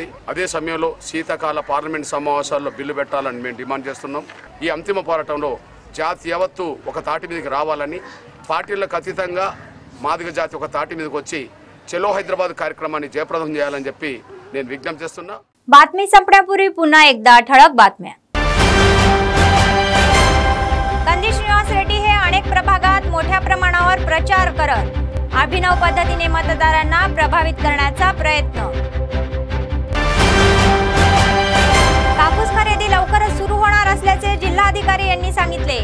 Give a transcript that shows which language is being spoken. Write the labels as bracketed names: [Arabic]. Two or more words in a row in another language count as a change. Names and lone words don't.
[Telugu] అదే సమయంలో శీతాకాల పార్లమెంట్ సమావేశాల్లో బిల్లు పెట్టాలని మేము డిమాండ్ చేస్తున్నాం। ఈ అంతిమ పోరాటంలో జాతి యావత్తు ఒక తాటి మీదకి రావాలని, పార్టీలకు అతీతంగా మాదిగ జాతి ఒక తాటి మీదకి వచ్చి చలో హైదరాబాద్ కార్యక్రమాన్ని జయప్రదం చేయాలని చెప్పి నేను विज्ञप्ती చేస్తున్నా। [Marathi] बातमी संपण्यापूर्वी पुन्हा एकदा ठळक बातम्या। कंदी श्रीनिवास रेड्डी हे अनेक प्रभागात मोठ्या प्रमाणावर प्रचार करत अभिनव पद्धतीने मतदारांना प्रभावित करण्याचा प्रयत्न। कापूस खरेदी लवकरच सुरू होणार असल्याचे जिल्हाधिकारी यांनी सांगितले।